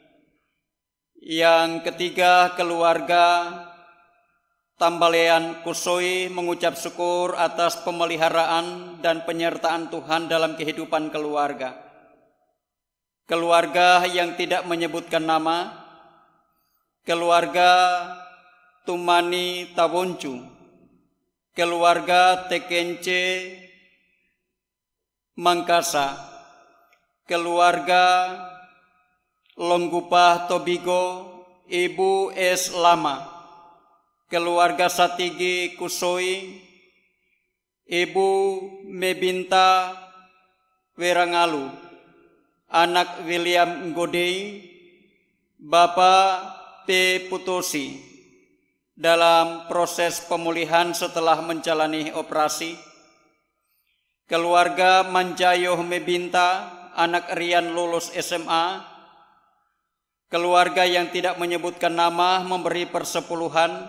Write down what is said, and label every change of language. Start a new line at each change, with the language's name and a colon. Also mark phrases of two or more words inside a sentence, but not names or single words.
Indonesian: Yang ketiga keluarga Tambalean Kusoi mengucap syukur atas pemeliharaan dan penyertaan Tuhan dalam kehidupan keluarga. Keluarga yang tidak menyebutkan nama, keluarga Tumani Tawoncu, keluarga Tekence Mangkasa, keluarga Longgupah Tobigo Ibu S. Lama, keluarga Satigi Kusoi, Ibu Mebinta Werangalu, anak William Ngodei, Bapak P. Putosi, dalam proses pemulihan setelah menjalani operasi. Keluarga Manjayo Mebinta, anak Rian lulus SMA. Keluarga yang tidak menyebutkan nama memberi persepuluhan.